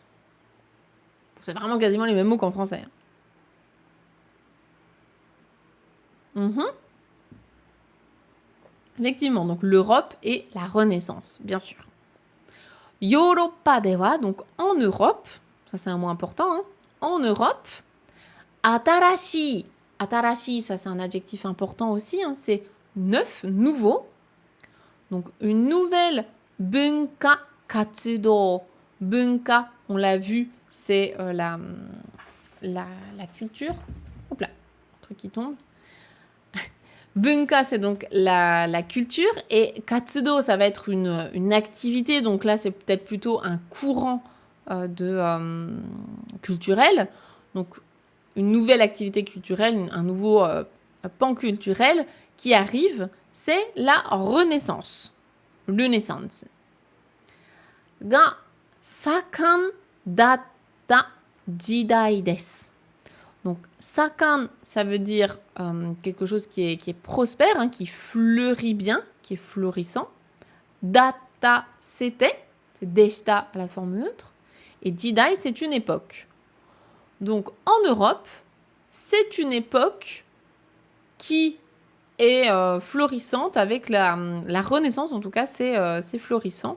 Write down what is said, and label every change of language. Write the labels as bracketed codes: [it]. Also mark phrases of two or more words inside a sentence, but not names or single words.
[fr] C'est vraiment quasiment les mêmes mots qu'en français. Effectivement, donc l'Europe et la Renaissance, bien sûr. [ja] ヨーロッパでは, [fr] donc en Europe, ça c'est un mot important, hein, en Europe, [ja] 新しい、新しい, [fr] ça c'est un adjectif important aussi, hein, c'est neuf, nouveau. Donc une nouvelle [ja] 文化活動. [fr] Bunka, on l'a vu, c'est la culture. Hop là, un truc qui tombe. Bunka, c'est donc la culture, et katsudo, ça va être une activité, donc là, c'est peut-être plutôt un courant culturel, donc une nouvelle activité culturelle, un nouveau pan culturel qui arrive, c'est la Renaissance. Renaissance. [ja] が盛んだった時代です. [fr] Donc, sakan, ça veut dire quelque chose qui est prospère, hein, qui fleurit bien, qui est florissant. Datta, c'était, c'est deshita à la forme neutre. Et jidai, c'est une époque. Donc, en Europe, c'est une époque qui est florissante avec la Renaissance, en tout cas, c'est florissant.